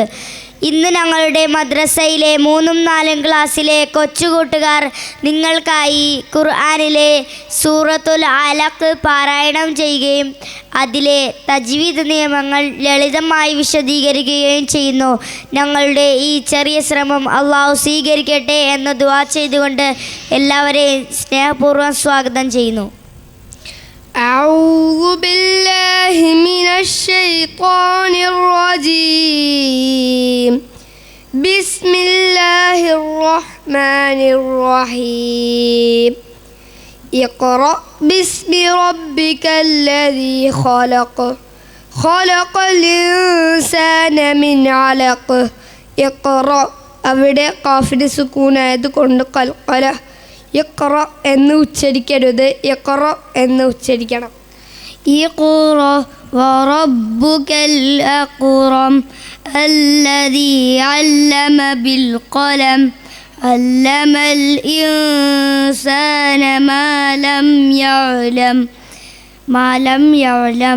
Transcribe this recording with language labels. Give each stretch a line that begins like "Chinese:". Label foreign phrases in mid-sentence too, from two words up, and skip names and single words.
Malayalam: ഇന്ന് ഞങ്ങളുടെ മദ്രസയിലെ 3ഉം 4ഉം ക്ലാസ്സിലെ കൊച്ചുകൂട്ടുകാർ നിങ്ങൾക്കായി ഖുർആനിലെ സൂറത്തുൽ അലഖ് പാരായണം ചെയ്യുകയും അതിലെ തജ്വീദ് നിയമങ്ങൾ ലളിതമായി വിശദീകരിക്കുകയും ചെയ്യുന്നു. ഞങ്ങളുടെ ഈ ചെറിയ ശ്രമം അള്ളാഹു സ്വീകരിക്കട്ടെ എന്ന് ദുആ ചെയ്തുകൊണ്ട് എല്ലാവരെയും സ്നേഹപൂർവ്വം സ്വാഗതം ചെയ്യുന്നു.
Arabic: أعوذ بالله من الشيطان الرجيم. بسم الله الرحمن الرحيم. اقرأ باسم ربك الذي خلق خلق الإنسان من علق.
Malayalam: اقرأ അവിടെ ഖാഫിന് സുക്കൂനായത് കൊണ്ട് ഖൽഖല ഇഖ്റ എന്ന് ഉച്ചരിക്കരുത്, ഇഖ്റ എന്ന് ഉച്ചരിക്കണം.
Arabic: اقرأ وربك الأكرم الذي علم بالقلم علم الإنسان ما لم يعلم.